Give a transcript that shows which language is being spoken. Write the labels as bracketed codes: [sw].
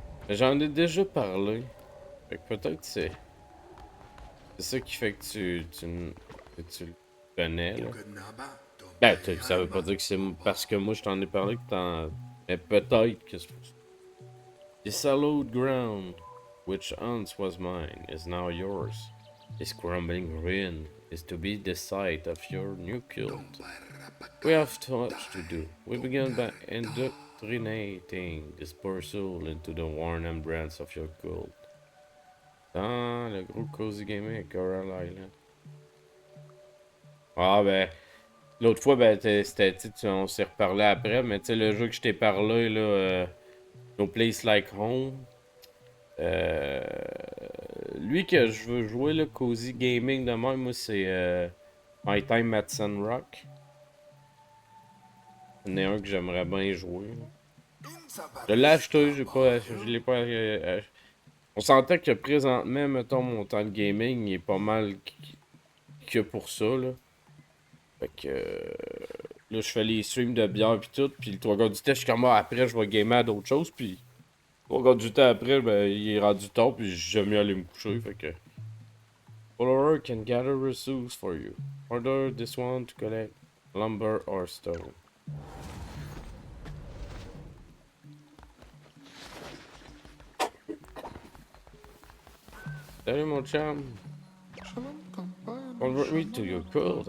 [fr] J'en ai déjà parlé. Fait que peut-être c'est ça qui fait que tu le connais, là. Ben, ça veut pas dire que c'est parce que moi je t'en ai parlé que t'en. Mais peut-être que c'est pour ça. [en] This hallowed ground, which once was mine, is now yours. This crumbling ruin is to be the site of your new cult. We have much to do. We began by indoctrinating this poor soul into the worn and brands of your cult. [fr] Ah, le gros Cozy Gaming avec Coral Island. Ah ben, l'autre fois, ben, c'était, on s'est reparlé après, mais tu sais, le jeu que je t'ai parlé, là, No Place Like Home, euh, lui que je veux jouer, le Cozy Gaming de même, moi, c'est My Time at Sunrock. Il y en a un que j'aimerais bien jouer. Je l'ai acheté, je l'ai pas. On sentait que présentement, mettons, mon temps de gaming, il est pas mal que pour ça, là. Fait que là, je fais les streams de bière pis tout, pis le 3 quarts du temps, je suis comme, ah, après, je vais gamer à d'autres choses, pis le 3 quarts du temps après, ben, il est rendu tard, pis j'aime mieux aller me coucher, fait que. [en] Follower can gather resources for you. Order this one to collect lumber or stone. [fr] Salut mon chum. [en] Convert me to your cult.